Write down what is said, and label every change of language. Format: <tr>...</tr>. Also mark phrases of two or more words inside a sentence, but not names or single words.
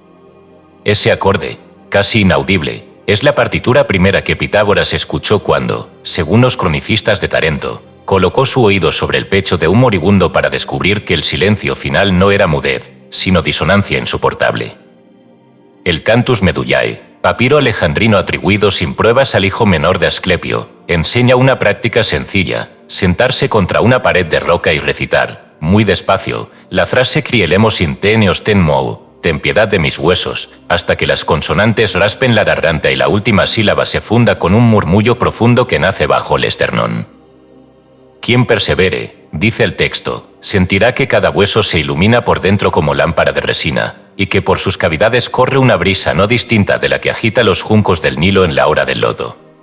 <es>Ese acorde, casi inaudible, es la partitura primera que Pitágoras escuchó cuando, según los cronicistas de Tarento, colocó su oído sobre el pecho de un moribundo para descubrir que el silencio final no era mudez, sino disonancia insoportable. El Cantus Medullae, papiro alejandrino atribuido sin pruebas al hijo menor de Asclepio, enseña una práctica sencilla: sentarse contra una pared de roca y recitar, muy despacio, la frase Crielemos in te neos ten mou, ten piedad de mis huesos, hasta que las consonantes raspen la garganta y la última sílaba se funda con un murmullo profundo que nace bajo el esternón. Quien persevere, dice el texto, sentirá que cada hueso se ilumina por dentro como lámpara de resina, y que por sus cavidades corre una brisa no distinta de la que agita los juncos del Nilo en la hora del loto.</es>